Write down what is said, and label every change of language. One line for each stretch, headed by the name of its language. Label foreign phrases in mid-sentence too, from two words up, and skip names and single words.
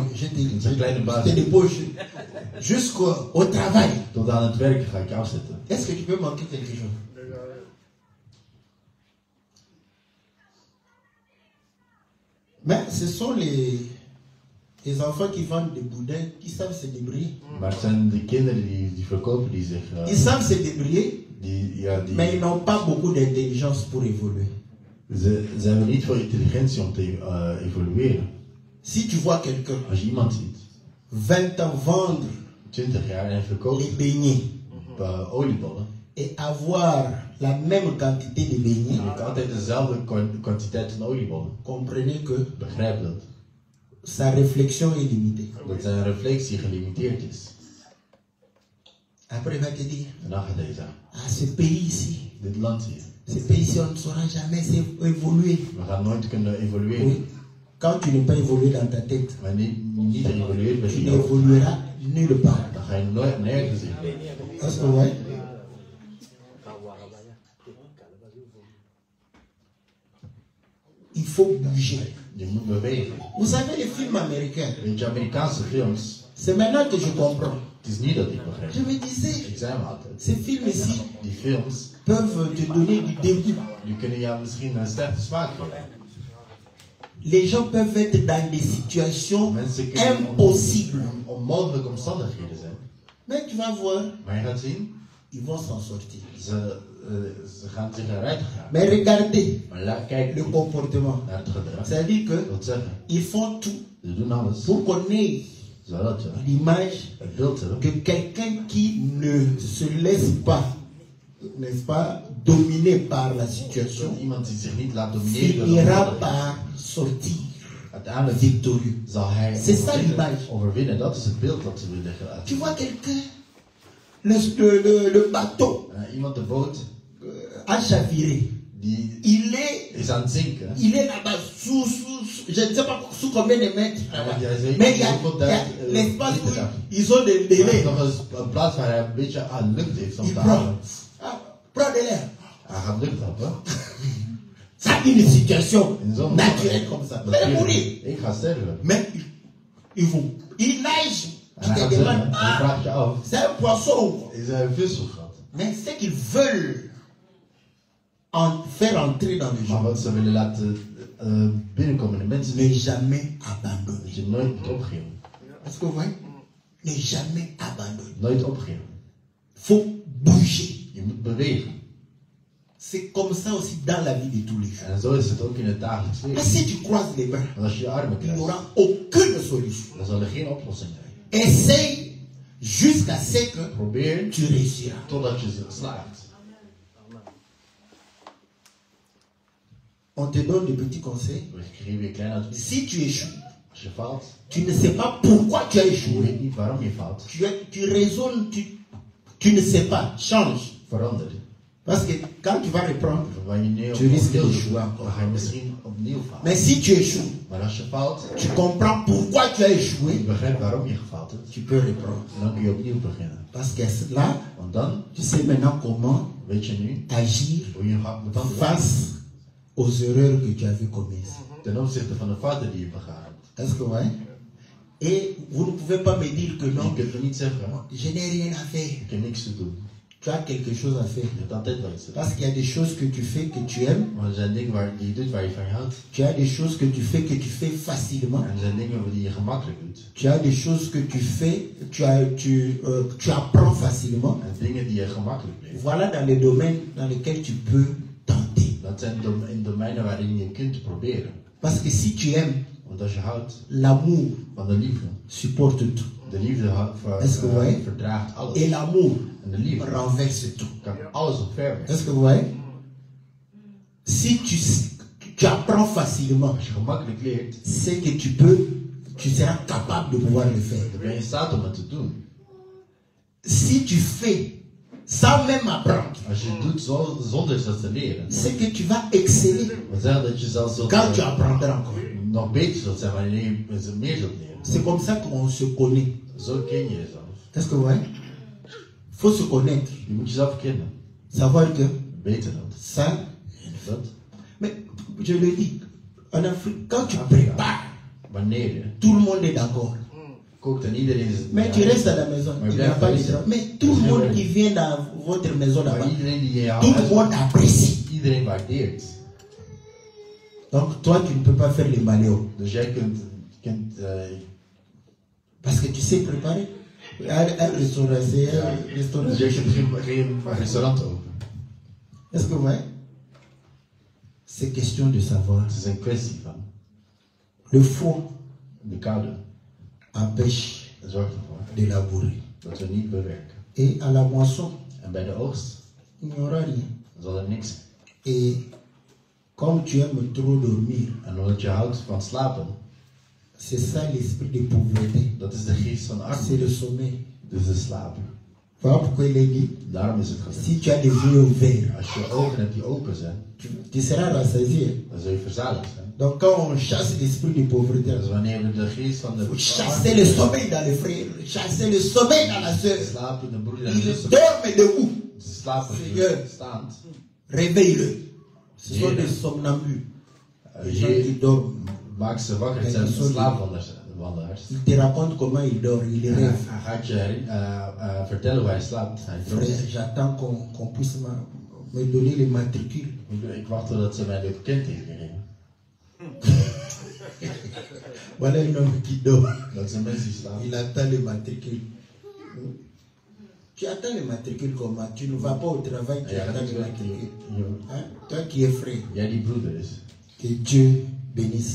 French: Je te débauche jusqu'au travail. Est-ce que tu peux manquer quelque chose? Mais ce sont les enfants qui vendent des boudins qui savent se débrouiller.
Dutch: Maar het zijn de kinderen die verkopen die zich...
French: Ils savent se débrouiller, mais ils n'ont pas beaucoup d'intelligence pour évoluer.
Dutch: Ze hebben niet veel intelligentie om te evolueren.
French: Si tu vois quelqu'un,
Dutch: als je iemand ziet,
French: 20 ans vendre
Dutch: 20 jaar en verkoopt
French: les beignets
Dutch: oliebollen,
French: et avoir la même quantité de beignets,
Dutch: en altijd dezelfde kwantiteit van oliebollen,
French: comprenez que
Dutch: begrijp dat.
French: Sa réflexion est limitée.
Dutch: Dat zijn reflectie gelimiteerd is.
French: Après il va te dire,
Dutch: en dan gaat hij zeggen,
French: ce pays ici,
Dutch: dit land hier,
French: ce pays ici on ne saura jamais évoluer.
Dutch: We gaan nooit kunnen evolueren.
French: Oui. Quand tu n'es pas évolué dans ta tête,
Dutch: maar niet evolueert met
French: tu
Dutch: je
French: n'évolueras nulle part.
Dutch: Dan ga je nooit nergens in.
French: Est-ce que vous voyez? Il faut bouger.
Dutch: Je moet bewegen.
French: Vous savez les films américains?
Dutch: Weet je, Amerikaanse films.
French: C'est maintenant que je comprends.
Dutch: Het is niet dat ik begrijp.
French: Je me disais,
Dutch: Ik zei me altijd.
French: ces films ici
Dutch: Die films
French: peuvent te donner du dégoût.
Dutch: Die kunnen jou misschien een slechte smaak geven.
French: Les gens peuvent être dans des situations
Dutch: Mensen kunnen
French: impossibles.
Dutch: Onmogelijke omstandigheden zijn.
French: Mais tu vas voir,
Dutch: Maar je gaat zien,
French: ils vont s'en sortir.
Dutch: Ze gaan zich eruit gaan.
French: Mais regardez
Dutch: Maar kijk
French: le comportement.
Dutch: naar het gedrag.
French: C'est-à-dire que
Dutch: Dat zeggen,
French: ils font tout
Dutch: ze doen alles
French: pour qu'on ait
Dutch: zodat je
French: l'image
Dutch: het beeld hebben
French: que quelqu'un qui ne se laisse pas, n'est-ce pas, dominer par la situation,
Dutch: dat iemand die zich niet laat domineren
French: finira par sortir
Dutch: uiteindelijk
French: victorieux.
Dutch: zal hij
French: C'est ça l'image.
Dutch: overwinnen. Dat is het beeld dat ze willen laten.
French: Tu vois quelqu'un, le bateau
Dutch: Iemand de boot
French: a chaviré.
Dutch: die
French: Il
Dutch: is aan het zinken.
French: est là-bas je ne sais pas sous combien de mètres. Mais il y a l'espace où ils ont des délais.
Dutch: Nog eens een plaats waar hij een beetje aan lucht heeft om
French: Il
Dutch: te
French: prend.
Dutch: halen.
French: Prends de l'air.
Dutch: Hij gaat lucht happen.
French: Ça, une situation
Dutch: In zo'n
French: naturelle comme ça. Vous allez mourir.
Dutch: Ik ga sterven.
French: Mais il nage.
Dutch: En
French: Tu
Dutch: hij
French: te
Dutch: gaat zwemmen.
French: demandes,
Dutch: Dan vraag je af,
French: c'est un poisson.
Dutch: is hij een vis of wat?
French: Mais c'est qu'ils veulent faire entrer dans le
Dutch: Maar
French: jeu.
Dutch: wat ze willen laten binnenkomen de mensen,
French: Ne jamais abandonner.
Dutch: dat je nooit moet opgeven.
French: Est-ce que vous voyez? Ne jamais abandonner.
Dutch: Nooit opgeven.
French: Faut bouger.
Dutch: Je moet bewegen.
French: C'est comme ça aussi dans la vie de tous les jours.
Dutch: En zo is het ook in het dagelijks
French: Mais
Dutch: leven.
French: si tu croises les bras,
Dutch: Want als je je armen
French: il n'y
Dutch: krijgt,
French: aura aucune solution.
Dutch: dan zal er geen oplossing zijn.
French: Essaye jusqu'à ce que
Dutch: Probeer
French: tu réussiras.
Dutch: totdat je slaagt.
French: On te donne des petits conseils.
Dutch: We geven je klein advies.
French: Si tu échoues,
Dutch: Als je faalt,
French: tu ne sais pas pourquoi tu as
Dutch: je
French: échoué.
Dutch: weet niet waarom je faalt.
French: Tu raisonnes, tu ne sais pas. Change.
Dutch: Verander.
French: Parce que quand tu vas reprendre,
Dutch: Wanneer
French: tu risques
Dutch: opnieuw
French: d'échouer
Dutch: doet,
French: encore.
Dutch: dan ga je misschien opnieuw falen.
French: Mais si tu échoues,
Dutch: Maar als je faalt,
French: tu comprends pourquoi tu as
Dutch: je
French: échoué,
Dutch: begrijpt waarom je gefaald hebt,
French: tu peux reprendre.
Dutch: dan kun je opnieuw beginnen.
French: Parce que là,
Dutch: Want dan
French: tu sais maintenant comment
Dutch: weet je nu
French: agir
Dutch: hoe je gaat moet handelen
French: face aux erreurs que tu avais commises.
Dutch: ten opzichte van de fouten die je begaan hebt.
French: Est-ce que ouais? Et vous ne pouvez pas me dire que
Dutch: Je
French: non,
Dutch: kunt me niet zeggen,
French: je n'ai rien à faire.
Dutch: ik heb niks te doen.
French: Tu as quelque chose à faire.
Dutch: Je hebt altijd wel iets te doen.
French: Parce qu'il y a des choses que tu fais que tu aimes.
Dutch: Maar er zijn dingen die je doet waar je van houdt.
French: Tu as des choses que tu fais facilement.
Dutch: En er zijn dingen die je gemakkelijk doet.
French: Tu as des choses que tu fais, tu apprends facilement.
Dutch: En dingen die je gemakkelijk leert.
French: Voilà dans les domaines dans lesquels tu peux tenter.
Dutch: het zijn in domeinen waarin je kunt proberen.
French: Parce que si tu aimes,
Dutch: Want als je houdt
French: l'amour
Dutch: van de liefde,
French: supporte tout.
Dutch: de liefde
French: Est-ce que vous voyez?
Dutch: verdraagt alles.
French: Et l'amour
Dutch: En de liefde
French: renverse tout.
Dutch: kan alles opverwen.
French: Est-ce que vous voyez? Si tu apprends facilement,
Dutch: Als je gemakkelijk leert,
French: c'est que tu seras capable de pouvoir le faire.
Dutch: dan ben je in staat om het te doen.
French: Si tu fais sans même apprendre,
Dutch: Als je het doet zonder dat te leren,
French: c'est que tu vas exceller
Dutch: dan zeg dat je zelfs zult,
French: quand tu apprendras encore.
Dutch: nog beter zult zijn wanneer je meer zult leren.
French: C'est comme ça qu'on se connaît.
Dutch: Zo ken je jezelf.
French: Est-ce que vous voyez? Il faut se connaître.
Dutch: Je moet jezelf kennen.
French: Savoir que
Dutch: Beter dat.
French: ça.
Dutch: Dat.
French: Mais je le dis, en Afrique, quand tu prépares,
Dutch: Wanneer je
French: tout le monde est d'accord.
Dutch: kookt en iedereen is...
French: Mais tu restes à la maison, Mais il n'y bien, a pas de Paris, travail. Mais tout le monde qui vient dans votre maison là-bas,
Dutch: Maar iedereen die je
French: tout le monde apprécie.
Dutch: iedereen waardeert.
French: Donc toi, tu ne peux pas faire les maléos.
Dutch: Dus jij kunt
French: Parce que tu sais préparer. Un restaurant, c'est un restaurant.
Dutch: dus jij kunt geen restaurant open.
French: Est-ce que vous voyez? C'est question de savoir.
Dutch: Het is een kwestie van
French: Le foie
Dutch: de koude.
French: empêche
Dutch: Zorgt ervoor
French: de labourer.
Dutch: dat we niet bewerken.
French: Et à la moisson,
Dutch: En bij de oogst
French: il n'y aura rien.
Dutch: zal er niks zijn.
French: Et comme tu aimes trop dormir,
Dutch: En omdat je houdt van slapen,
French: c'est ça l'esprit de pauvreté.
Dutch: dat is de geest van
French: C'est
Dutch: armoede.
French: le sommeil.
Dutch: Dus de slaap.
French: Voilà pourquoi il est dit,
Dutch: Daarom is het gezegd.
French: si tu as les yeux ouverts,
Dutch: Als je ogen hebt die open zijn,
French: tu seras rassasié.
Dutch: dan zul je verzadigd zijn.
French: Donc quand on chasse l'esprit de pauvreté,
Dutch: Dus wanneer we de geest van de
French: faut chasser le sommeil dans les frères, chasser le sommeil dans la sœur.
Dutch: slapen, de broeder en
French: Ils
Dutch: zussen,
French: dorment debout.
Dutch: ze slapen
French: Seigneur.
Dutch: staand.
French: Réveille-le. Ce sont
Dutch: Heer.
French: des somnambules. Les gens qui
Dutch: Heer,
French: dorment.
Dutch: maak ze wakker, het zijn slaapwandelaars.
French: Il te raconte comment il dort, il
Dutch: Hij
French: rêve.
Dutch: gaat je vertellen hoe hij slaapt. Hij droomt.
French: Frère, j'attends qu'on puisse me donner les matricules.
Dutch: Ik wacht totdat ze mij de kenteken geven.
French: Voilà un homme qui dort.
Dutch: Dat zijn mensen die slapen.
French: Il attend les matricules. Tu attends les matricules comment? Tu ne vas pas au travail, tu
Dutch: Ja,
French: attends
Dutch: dat is
French: les
Dutch: wel-
French: matricules.
Dutch: Ja.
French: Hein? Toi qui es frère,
Dutch: Jij die broeder is.
French: que Dieu bénisse la parole.